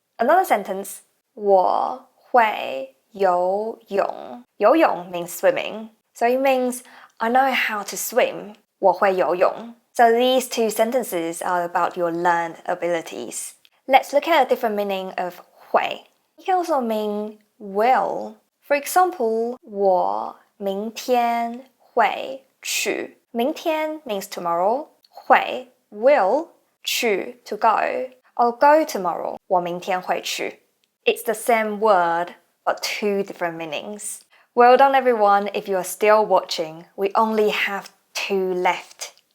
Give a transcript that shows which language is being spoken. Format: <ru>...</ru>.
<en>Another sentence,</en> <zh>我会游泳.</zh> <en>游泳 means swimming. So it means I know how to swim.</en> <zh>我会游泳.</zh> <en>So these two sentences are about your learned abilities. Let's look at a different meaning of 会. It can also mean will. For example,</en> <zh>我明天会去.</zh> <en>明天 means tomorrow. 会 will. 去 to go. I'll go tomorrow.</en> <zh>我明天会去.</zh> <en>It's the same word, but two different meanings. Well done, everyone. If you are still watching, we only have 2 left.</en>